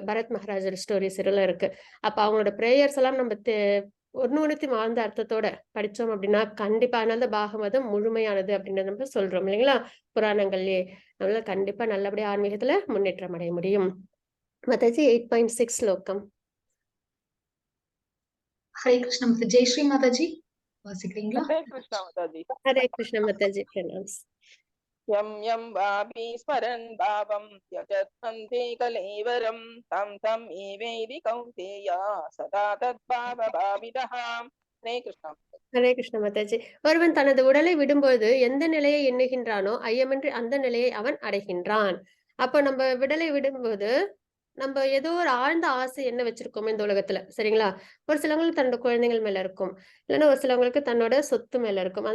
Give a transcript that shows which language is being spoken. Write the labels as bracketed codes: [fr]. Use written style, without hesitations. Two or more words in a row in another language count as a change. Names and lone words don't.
[ta] பரத் மகாராஜர் ஸ்டோரிஸ் எல்லாம் இருக்கு. அப்ப அவங்களோட பிரேயர்ஸ் எல்லாம் நம்ம ஒண்ணுத்தையும் ஆழ்ந்த அர்த்தத்தோட படிச்சோம் அப்படின்னா கண்டிப்பா, அதனால பாகவதம் முழுமையானது அப்படின்னு நம்ம சொல்றோம் இல்லைங்களா, புராணங்கள்லயே. அதனால கண்டிப்பா நல்லபடியா ஆன்மீகத்துல முன்னேற்றம் அடைய முடியும். மாதாஜி 8.6 ஸ்லோகம். ஹரே கிருஷ்ணா மாதா. ஜெயஸ்ரீ மாதாஜி வாசிக்கிறீங்களா? [hi] हरे कृष्ण माताजी। [ta] ஹரே கிருஷ்ண மாதாஜி. பிரணாம்ஸ். [sa] यं यं वापि स्मरन् भावं त्यजत्सन्ति कलेवरं तं तं एवेदि कौन्तेय सदा तद्भावभावितः। [hi] हरे कृष्ण। [ta] ஹரே கிருஷ்ண மாதாஜி. ஒருவன் தனது உடலை விடும்போது எந்த நிலையை எண்ணுகின்றானோ ஐயமின்றி அந்த நிலையை அவன் அடைகின்றான். அப்போ நம்ம விடலை விடும்போது நம்ம ஏதோ ஒரு ஆழ்ந்த ஆசை என்ன வச்சிருக்கோமோ இந்த உலகத்துல. சரிங்களா? ஒரு சிலவங்களுக்கு தன்னோட குழந்தைகள் மேல இருக்கும், இல்லைன்னா ஒரு சிலவங்களுக்கு தன்னோட சொத்து மேல இருக்கும்.